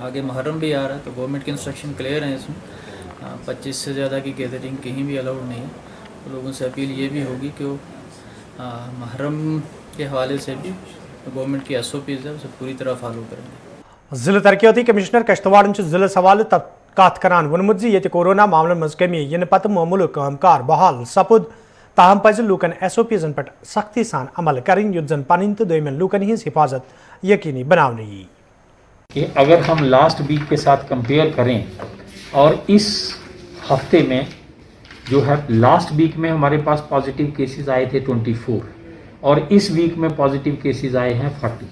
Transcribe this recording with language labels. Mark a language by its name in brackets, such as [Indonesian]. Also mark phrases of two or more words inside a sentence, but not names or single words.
[Hindi] आगे मुहर्रम भी आ रहा है, तो गवर्नमेंट के [English] instruction clear [Hindi] हैं इसमें। 25 से ज़्यादा की गैदरिंग कहीं भी अलाउड नहीं है। तो लोगों से अपील ये भी होगी कि वो मुहर्रम के हवाले से भी गवर्नमेंट की SOPs है उसे पूरी तरह फॉलो करेंगे। [Kashmiri] जिला तरक्याती कमिश्नर कश्तवाड़ जिले हवाले कत करान वोनमुत जी कोरोना मामलन मज कमी इन पत् मामूल कामकार बहाल सपुद, ताहम पज लूकन SOPs पे सख्ती सान अमल करें युत जन पन तो दोयमन लूकन हिंस हिफाजत यकीनी बनाने [Hindi] कि अगर हम [English] last week [Hindi] के साथ कंपेयर करें और इस हफ्ते में जो है, [English] last week [Hindi] में हमारे पास [English] positive cases [Hindi] आए थे 24 और इस वीक में [English] positive cases [Hindi] आए हैं 40।